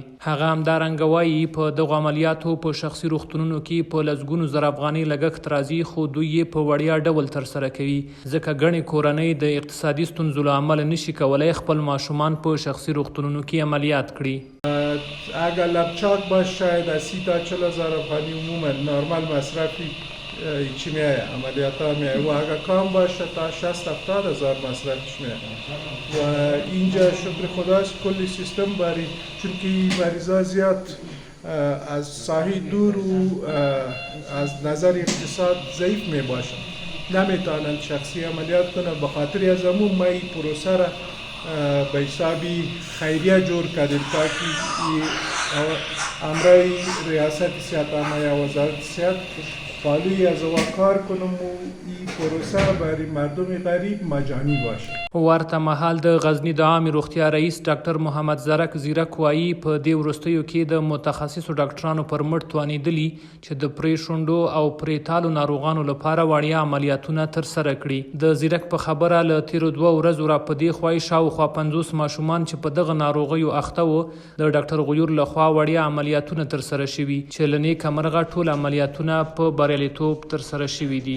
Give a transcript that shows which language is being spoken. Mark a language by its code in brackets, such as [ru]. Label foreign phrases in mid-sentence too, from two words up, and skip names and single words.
[ps] هغه همدارنګه وایي په دغو عملیاتو په شخصي روغتونونو کې په لسګونو زره افغانۍ لګښت راځي خو دوی یې په وړیا ډول ترسره کوي ځکه ګڼې کورنۍ د اقتصادي ستونزو له امله نشي کولی خپل ماشومان په شخصی روغتونونو کې عملیات کړي. [fa] اگر لپچاک باشه شاید از 30 تا 40 هزار افغانی عموما نرمال مصرفی چی میایه عملیات ها میایه و اگر کام باشه تا 60-70 هزار مصرفش میایه و اینجا شکر خداست کلی سیستم باری چون که مریضا زیاد از ساحه دور و از نظر اقتصاد ضعیف می باشن نمیتونن شخصی عملیات کنن به خاطر از همون ما این پروسه را به حسابی خیریه جور کردیم تا که امرای ریاست صحت عامه یا وزارت صحت پالوی از او کار کنم و این پروسه برای مردم غریب مجانی باشه. [ps] ورته مهال د غزني د عامه روغتیا رئیس ډاکټر محمد زرک زیرک وایي په دې وروستیو کې د متخصصو ډاکټرانو پر مټ توانېدلي چې د پریشونډو او پریتالو ناروغانو لپاره وړیا عملیاتونه ترسره کړي. د زیرک په خبره له تیرو 2 ورځو را په دې خوا شاوخوا 50 ماشومان چې په دغه ناروغیو اخته وو د ډاکټر غیور لخوا وړیا عملیاتونه ترسره شوي چې له نیکه مرغه ټول عملیاتونه په بریالیتوب ترسره شوي دي.